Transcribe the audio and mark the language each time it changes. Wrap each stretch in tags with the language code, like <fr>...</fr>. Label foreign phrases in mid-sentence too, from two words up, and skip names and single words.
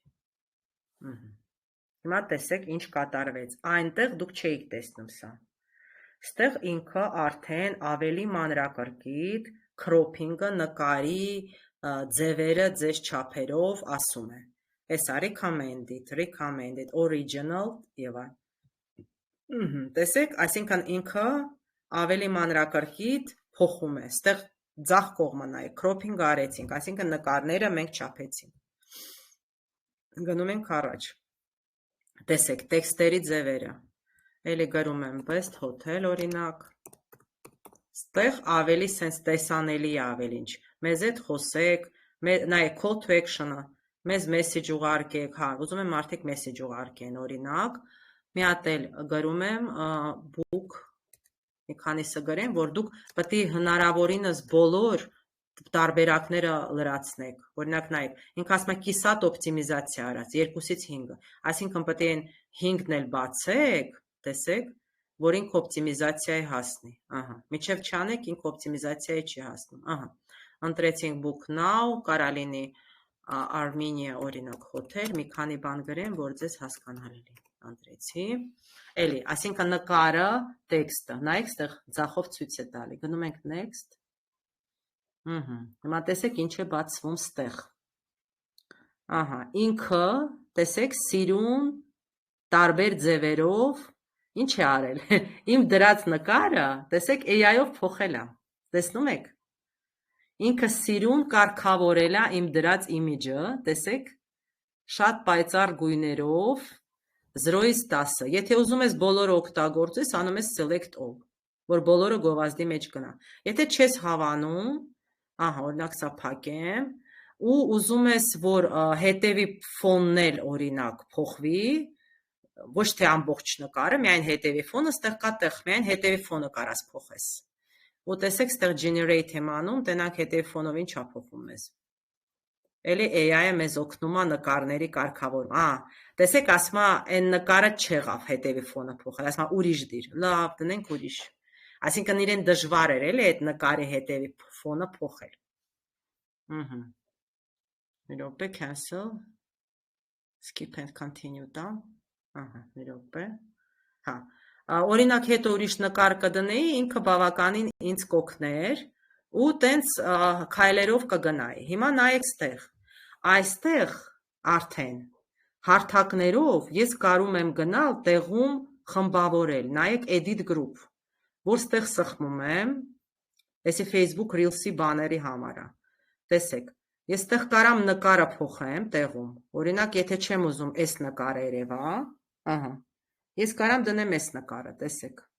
<hy>Հիմա տեսեք ինչ կատարվեց, այնտեղ դուք չէիք տեսնում սա, ստեղ ինքը արդեն ավելի մանրակրկիտ, քրոփինգը նկարի ձևերը ձեզ չափերով ասում է, հեսա</hy> <en>recommended, original</en> <hy>և այլ, տեսեք, այսինքն ինքը ավելի մանրակրկիտ փոխում է, ստեղ ձախ կողմը նայեք, քրոփինգ արեցինք, այսինքն նկարները մենք չափեցինք, գնում ենք առաջ, տեսեք, տեքստերի ձևերը, էլի գրում եմ</hy> <en>best hotel</en> <hy>օրինակ, ստեղ ավելի սենց տեսանելի է ավելի ինչ, մեզ հետ խոսեք, նայեք</hy> <en>call to action-</en> <hy>ը, մեզ message ուղարկեք, ուզում եմ մարդիկ message ուղարկեն օրինակ, մի հատ էլ գրում եմ book, մի քանիսը գրեմ, որ դուք պետք է հնարավորինս բոլոր տարբերակները լրացնեք, օրինակ նայեք, ինք ասում է կիսատ օպտիմիզացիա արած, 2-ից 5-ը, այսինքն պետք է 5-ն էլ բացեք, տեսեք, որ ինք օպտիմիզացիայի հասնի, միջև չանեք, ինք օպտիմիզացիայի չի հասնում, ընտրեցինք</hy> <en>book now,</en> <hy>կարա լինի Armenia օրինակ hotel, մի քանի բան գրեմ, որ ձեզ հասկանալի ընտրեցի, էլի, այսինքն նկարը, տեքստը, նայեք, ստեղ ձախով ցույց է տալի, գնում ենք next, հիմա տեսեք ինչ է բացվում ստեղ, ինքը, տեսեք, սիրուն, տարբեր ձևերով, ինչ է արել, իմ դրած նկարը, տեսեք, AI-ով փոխել է, տեսնում եք, ինքը սիրուն կարգավորել է իմ դրած image-ը, տեսեք, շատ պայծառ գույներով, 0-ից 10-ը, եթե ուզում ես բոլորը օգտագործես, անում ես</hy> <en>select all,</en> <hy>որ բոլորը գովազդի մեջ գնա, եթե չես հավանում, օրինակ սա փակեմ, ու ուզում ես, որ հետևի ֆոնն էլ օրինակ փոխվի, ոչ թե ամբողջ նկարը, միայն հետևի ֆոնը, ստեղ կա տեղ, միայն հետևի ֆոնը կարաս փոխես, ու տեսեք ստեղ generate եմ անում, տենանք հետևի ֆոնով ինչ է փոխում մեզ, էլի AI-ը մեզ օգնում է նկարների կարգավորում, տեսեք ասում է, այն նկարը չեղավ հետևի ֆոնը փոխել, ասում է ուրիշ դիր, լավ, դնենք ուրիշ, այսինքն իրեն դժվար էր էլի այդ նկարի հետևի ֆոնը փոխել, մի րոպե,</hy> <en>cancel, skip and continue</en> <hy>տամ, մի րոպե, օրինակ հետո ուրիշ նկար կդնեի, ինքը բավականին ինձ կօգներ, ու տենց քայլերով կգնայի, հիմա նայեք ստեղ, այստեղ արդեն հարթակներով ես կարում եմ գնալ տեղում խմբավորել, նայեք</hy> <en>edit group,</en> <hy>որ ստեղ սխմում եմ, եսի Facebook Reels-ի բաների համարա, տեսեք, ես ստեղ կարամ նկարը փոխեմ տեղում, օրինակ եթե չեմ ուզում այս նկարը երևա, ես կարամ դնեմ այս նկարը, տեսեք,</hy>